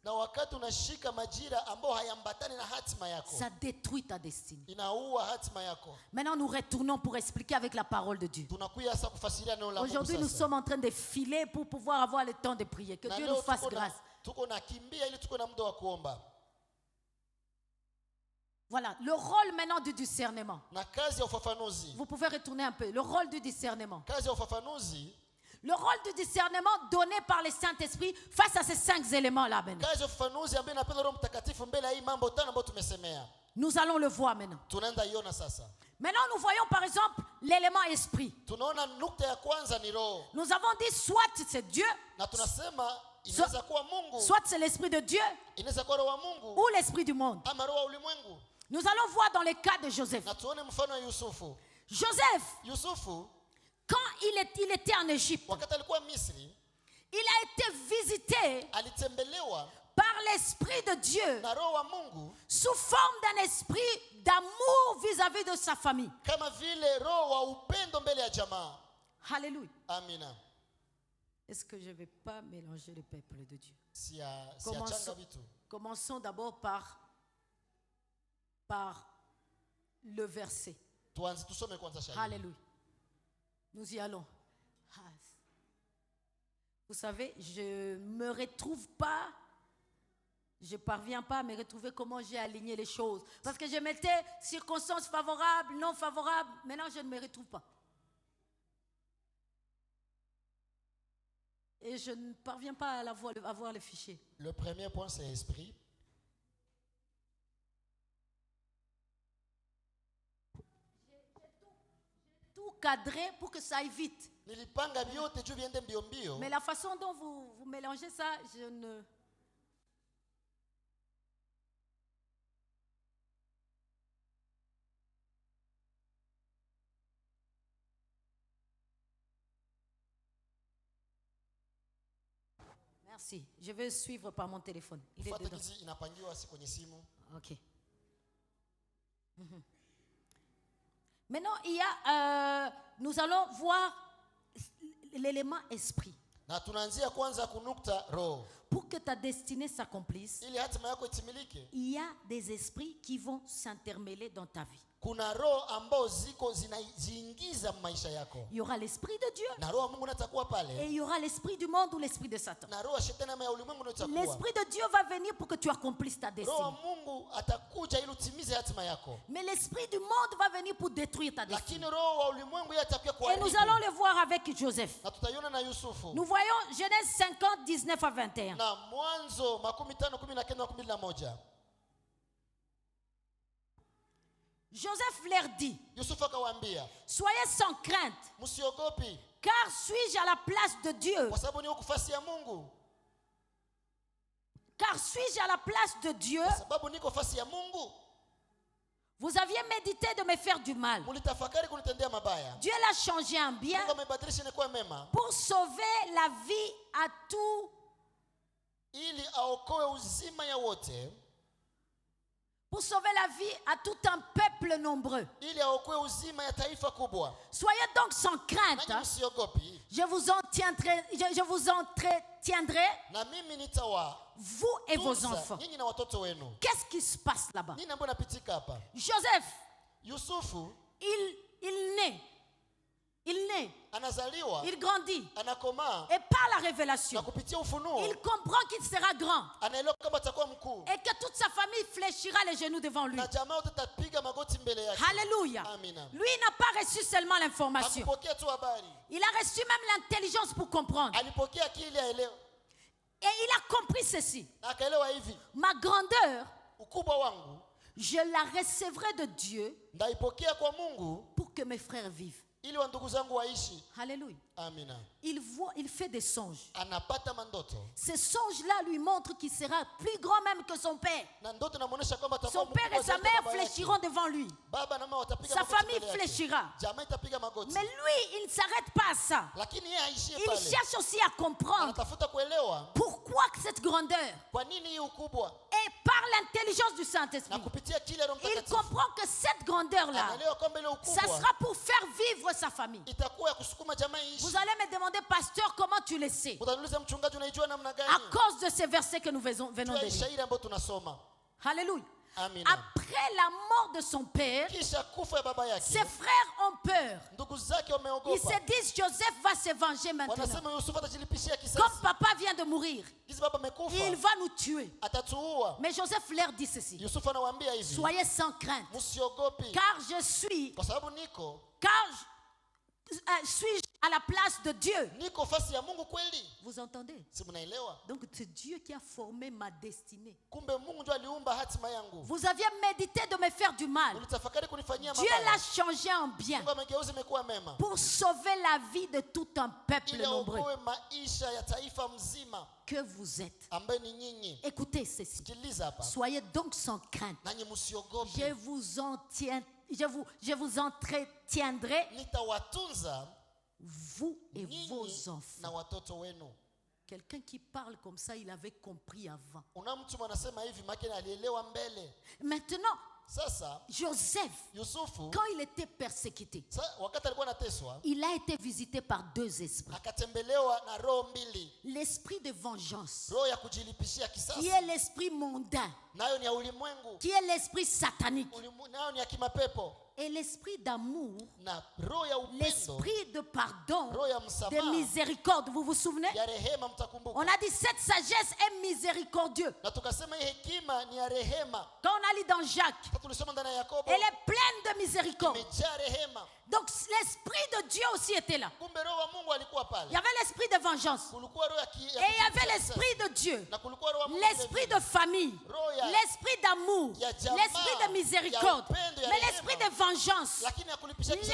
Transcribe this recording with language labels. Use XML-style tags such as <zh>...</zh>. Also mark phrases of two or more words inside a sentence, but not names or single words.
<sw>Na wakati unashika majira ambao hayambatani na hatima yako,</sw> <fr>Ça détruit ta destinée.</fr> <sw>inaua hatima yako.</sw> <fr>Maintenant, nous retournons pour expliquer avec la parole de Dieu.</fr> <sw>Tunakuja sasa kufasiria neno la Mungu</sw> <fr>Aujourd'hui, nous</fr> <sw>sasa.</sw> <fr>sommes en train de filer pour pouvoir avoir le temps de prier. Que</fr> <sw>Na</sw> <fr>Dieu</fr> <sw>leo</sw> <fr>nous fasse</fr> <sw>tuko na-</sw> <fr>grâce.</fr> <sw>tuko na kimbia ili tuko na muda wa kuomba.</sw> <fr>Voilà, le rôle maintenant du discernement.</fr> <sw>Na kazi ya ufafanuzi.</sw> <fr>Vous pouvez retourner un peu. Le rôle du discernement.</fr> <sw>Kazi ya ufafanuzi,</sw> <fr>Le rôle du discernement donné par le Saint-Esprit face à ces 5 éléments-là maintenant.</fr> <sw>kazi ya ufafanuzi ambayo inapenda Roho Mtakatifu mbele ya hii mambo tano ambayo tumesemea.</sw> <fr>Nous allons le voir maintenant.</fr> <sw>Tunaenda iona sasa.</sw> <fr>Maintenant, nous voyons par exemple l'élément esprit.</fr> <sw>Tunaona nukta ya kwanza ni roho.</sw> <fr>Nous avons dit soit c'est Dieu,</fr> <sw>Na tunasema inaweza kuwa Mungu,</sw> <fr>soit c'est l'esprit de Dieu</fr> <sw>inaweza kuwa roho wa Mungu</sw> <fr>ou l'esprit du monde.</fr> <sw>ama roho wa ulimwengu.</sw> <fr>Nous allons voir dans le cas de Joseph.</fr> <sw>Na tuone mfano wa Yusufu.</sw> <fr>Joseph, quand il était en Égypte,</fr> <sw>wakati alikuwa Misri,</sw> <fr>il a été visité</fr> <sw>alitembelewa</sw> <fr>par l'esprit de Dieu</fr> <sw>na roho wa Mungu</sw> <fr>sous forme d'un esprit d'amour vis-à-vis de sa famille.</fr> <sw>kama vile roho wa upendo mbele ya jamaa.</sw> <fr>Alléluia.</fr> <sw>Amina.</sw> <fr>Est-ce que je ne vais pas mélanger le peuple de Dieu?</fr> <sw>Siachanga vitu.</sw> <fr>Commençons d'abord par le verset.</fr> <sw>Tuanze tusome kwanza shairi.</sw> <fr>Alléluia. Nous y allons. Vous savez, je ne me retrouve pas, je ne parviens pas à me retrouver comment j'ai aligné les choses. Parce que je mettais circonstances favorables, non favorables. Maintenant, je ne me retrouve pas. Et je ne parviens pas à voir le fichier. Le premier point, c'est esprit. Tout cadré pour que ça aille vite.</fr> <sw>Nilipanga vyote juu viende mbio mbio.</sw> <fr>Mais la façon dont vous mélangez ça, je ne... Merci. Je vais suivre par mon téléphone. Il est dedans.</fr> <sw>Inapangiwa si kwenye simu.</sw> <fr>Ok. Maintenant, il y a, nous allons voir l'élément esprit.</fr> <sw>Na tunaanzia kwanza kunukta roho.</sw> <fr>Pour que ta destinée s'accomplisse,</fr> <sw>Ili hatima yako itimilike,</sw> <fr>il y a des esprits qui vont s'intermêler dans ta vie.</fr> <sw>kuna roho ambao ziko zinaziingiza maisha yako.</sw> <fr>Il y aura l'esprit de Dieu.</fr> <sw>Na roho Mungu natakuwa pale.</sw> <fr>Et il y aura l'esprit du monde ou l'esprit de Satan.</fr> <sw>Na roho shetani ama ya ulimwengu natakuwa.</sw> <fr>L'esprit de Dieu va venir pour que tu accomplisses ta destinée.</fr> <sw>Roho Mungu atakuja ili utimize hatima yako.</sw> <fr>Mais l'esprit du monde va venir pour détruire ta destinée.</fr> <sw>Lakini roho wa ulimwengu yeye atakuja</sw> <fr>Et</fr> <sw>kuharibu.</sw> <fr>nous allons le voir avec Joseph.</fr> <sw>Na tutaiona na Yusufu.</sw> <fr>Nous voyons Genèse 50, 19 à 21.</fr> <sw>Na Mwanzo 15:19-11.</sw> <fr>Joseph leur dit,</fr> <sw>Yusufu akawaambia,</sw> <fr>soyez sans crainte,</fr> <sw>msiogopi,</sw> <fr>car suis-je à la place de Dieu?</fr> <sw>kwa sababu ni nafasi ya Mungu.</sw> <fr>Car suis-je à la place de Dieu?</fr> <sw>Kwa sababu niko nafasi ya Mungu.</sw> <fr>Vous aviez médité de me faire du mal.</fr> <sw>Mulitafakari kunitendea mabaya.</sw> <fr>Dieu l'a changé en bien</fr> <sw>Mungu amebadilisha ni kwa mema.</sw> <fr>pour sauver la vie à tous</fr> <sw>ili aokoe uzima ya wote,</sw> <fr>pour sauver la vie à tout un peuple nombreux.</fr> <sw>ili aokoe uzima ya taifa kubwa.</sw> <fr>Soyez donc sans crainte.</fr> <sw>Nanyi msiogopi,</sw> <fr>Je vous entretiendrai,</fr> <sw>na mimi nitawa</sw> <fr>vous et vos</fr> <sw>tunza</sw> <fr>enfants.</fr> <sw>nyinyi na watoto wenu.</sw> <fr>Qu'est-ce qui se passe là-bas?</fr> <sw>Nini ambayo napitika hapa?</sw> <fr>Joseph,</fr> <sw>Yusufu</sw> <fr>il naît,</fr> <sw>anazaliwa,</sw> <fr>il grandit.</fr> <sw>anakomaa,</sw> <fr>Et par la</fr> <sw>na</sw> <fr>révélation,</fr> <sw>kupitia ufunuo</sw> <fr>il comprend qu'il sera grand.</fr> <sw>anaelewa kwamba atakuwa mkuu,</sw> <fr>Et que toute sa famille fléchira les genoux devant lui.</fr> <sw>na jamaa yote itapiga magoti mbele yake.</sw> <fr>Alléluia.</fr> <sw>Amina.</sw> <fr>Lui n'a pas reçu seulement l'information.</fr> <sw>Hakupokea tu habari,</sw> <fr>Il a reçu même l'intelligence pour comprendre.</fr> <sw>alipokea akili aelewe,</sw> <fr>Et il a compris ceci.</fr> <sw>na akaelewa hivi,</sw> <fr>Ma grandeur,</fr> <sw>ukubwa wangu</sw> <fr>je la recevrai de Dieu</fr> <sw>ndaipokea kwa Mungu</sw> <fr>pour que mes frères vivent.</fr> <sw>ili wa ndugu zangu waishi.</sw> <fr>Alléluia.</fr> <sw>Amina.</sw> <fr>Il fait des songes.</fr> <sw>Anapata mandoto,</sw> <fr>Ces songes-là lui montrent qu'il sera plus grand même que son père.</fr> <sw>na ndoto inamuonesha kwamba atakuwa</sw> <fr>Son père</fr> <sw>mkubwa</sw> <fr>et sa</fr> <sw>zaidi ya</sw> <fr>mère</fr> <sw>baba yake.</sw> <fr>fléchiront devant lui.</fr> <sw>Baba na mama watapiga</sw> <fr>Sa</fr> <sw>magoti</sw> <fr>famille</fr> <sw>mbele yake.</sw> <fr>fléchira.</fr> <sw>Jamaa itapiga magoti.</sw> <fr>Mais lui, il ne s'arrête pas à ça.</fr> <sw>Lakini yeye haishie</sw> <fr>Il</fr> <sw>pale.</sw> <fr>cherche aussi à comprendre</fr> <sw>Anatafuta kuelewa</sw> <fr>pourquoi cette grandeur.</fr> <sw>kwa nini hii ukubwa,</sw> <fr>Et par l'intelligence du</fr> <sw>na</sw> <fr>Saint-Esprit,</fr> <sw>kupitia kile Roho</sw> <fr>il</fr> <sw>Mtakatifu</sw> <fr>comprend que cette grandeur-là,</fr> <sw>anaelewa kwamba ile</sw> <fr>ça</fr> <sw>ukubwa</sw> <fr>sera pour faire vivre sa famille.</fr> <sw>itakuwa ya kusukuma jamaa iishi.</sw> <fr>Vous allez me demander, pasteur, comment tu le sais?</fr> <sw>Utaniuliza mchungaji, unaijua namna gani?</sw> <fr>À cause de ces versets que nous venons de</fr> <sw>Jua hii</sw> <fr>lire.</fr> <sw>shairi ambayo tunasoma.</sw> <fr>Alléluia.</fr> <sw>Amina.</sw> <fr>Après la mort de son père,</fr> <sw>Kisha kufa ya baba</sw> <fr>ses</fr> <sw>yake,</sw> <fr>frères ont peur.</fr> <sw>ndugu zake</sw> <fr>Ils</fr> <sw>wameogopa,</sw> <fr>se disent, Joseph va se venger maintenant.</fr> <sw>wanasema Yusufu atajilipishia</sw> <fr>Comme</fr> <sw>kisasi.</sw> <fr>papa vient de mourir,</fr> <sw>Kizi baba</sw> <fr>il</fr> <sw>amekufa,</sw> <fr>va nous tuer.</fr> <sw>atatuua.</sw> <fr>Mais Joseph leur dit ceci.</fr> <sw>Yusufu anawaambia hivi,</sw> <fr>Soyez sans crainte,</fr> <sw>msiogopi,</sw> <fr>car je suis,</fr> <sw>kwa sababu niko</sw> <fr>suis-je à la place de Dieu?</fr> <sw>fasi ya Mungu kweli.</sw> <fr>Vous entendez?</fr> <sw>Si mnaelewa?</sw> <fr>Donc c'est Dieu qui a formé ma destinée.</fr> <sw>Kumbe Mungu ndiye aliumba hatima yangu.</sw> <fr>Vous aviez médité de me faire du mal.</fr> <sw>Ulitafakari kunifanyia</sw> <fr>Dieu</fr> <sw>mabaya.</sw> <fr>l'a changé en bien</fr> <sw>Mungu amegeuza imekuwa mema,</sw> <fr>pour sauver la vie de tout un peuple</fr> <sw>ili</sw> <fr>nombreux</fr> <sw>aokoe maisha ya taifa mzima</sw> <fr>que vous êtes.</fr> <sw>ambaye ni nyinyi.</sw> <fr>Écoutez ceci.</fr> <sw>Sikiliza hapa,</sw> <fr>Soyez donc sans crainte.</fr> <sw>nanyi msiogopi,</sw> <fr>Je vous entretiendrai,</fr> <sw>nitawatunza</sw> <fr>vous et</fr> <sw>nyinyi</sw> <fr>vos</fr> <sw>na</sw> <fr>enfants.</fr> <sw>watoto wenu.</sw> <fr>Quelqu'un qui parle comme ça, il avait compris avant.</fr> <sw>Una mtu anasema hivi, maana alielewa mbele.</sw> <fr>Maintenant,</fr> <sw>Sasa</sw> <fr>Joseph,</fr> <sw>Yusufu</sw> <fr>quand il était persécuté,</fr> <sw>wakati alikuwa anateswa,</sw> <fr>il a été visité par deux esprits.</fr> <sw>akatembelewa na roho mbili,</sw> <fr>L'esprit de vengeance,</fr> <sw>roho ya kujilipishia</sw> <fr>qui</fr> <sw>kisasi,</sw> <fr>est l'esprit mondain,</fr> <sw>nayo ni ya ulimwengu,</sw> <fr>qui est l'esprit satanique,</fr> <sw>nayo ni ya kimapepo,</sw> <fr>et l'esprit d'amour,</fr> <sw>na roho ya upendo,</sw> <fr>l'esprit de pardon,</fr> <sw>roho ya</sw> <fr>de</fr> <sw>msamaha,</sw> <fr>miséricorde. Vous vous souvenez?</fr> <sw>ya rehema.</sw> <fr>On</fr> <sw>Mtakumbuka,</sw> <fr>a dit cette sagesse est miséricordieux.</fr> <sw>na tukasema hii hekima ni ya rehema.</sw> <fr>Quand on a lu dans Jacques,</fr> <sw>Sasa tulisoma ndani ya Yakobo,</sw> <fr>elle est pleine de miséricorde.</fr> <sw>imejaa rehema.</sw> <fr>Donc l'esprit de Dieu aussi était là.</fr> <sw>Kumbe roho wa Mungu alikuwa</sw> <fr>Il y</fr> <sw>pale.</sw> <fr>avait l'esprit de vengeance.</fr> <sw>Kulikuwa roho ya</sw> <fr>Et il y avait l'esprit de Dieu.</fr> <sw>na kulikuwa roho wa Mungu</sw> <fr>L'esprit</fr> <sw>vile</sw> <fr>de famille.</fr> <sw>Roho ya-</sw> <fr>L'esprit d'amour.</fr> <sw>ya jamaa,</sw> <fr>L'esprit de miséricorde.</fr> <sw>ya upendo, ya</sw> <fr>Mais</fr> <sw>rehema.</sw> <fr>l'esprit de vengeance.</fr> <sw>lakini ya kulipisha kisasi</sw>